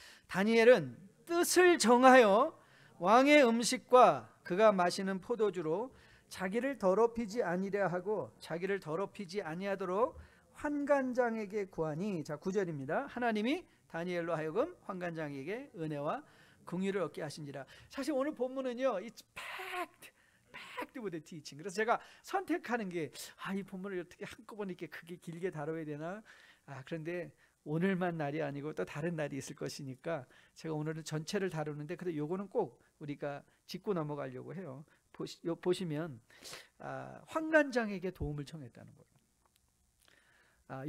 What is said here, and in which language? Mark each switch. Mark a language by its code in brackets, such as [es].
[ko] 다니엘은 뜻을 정하여 왕의 음식과 그가 마시는 포도주로 자기를 더럽히지 아니려 하고 자기를 더럽히지 아니하도록 환관장에게 구하니, 자 9절입니다. 하나님이 다니엘로 하여금 환관장에게 은혜와 긍휼을 얻게 하신지라. 사실 오늘 본문은요, [en] it's packed with the teaching. [ko] 그래서 제가 선택하는 게 이 본문을 어떻게 한꺼번에 이렇게 크게 길게 다뤄야 되나? 그런데 오늘만 날이 아니고 또 다른 날이 있을 것이니까 제가 오늘은 전체를 다루는데, 근데 요거는 꼭 우리가 짚고 넘어가려고 해요. 보시면 환관장에게 도움을 청했다는 거예요.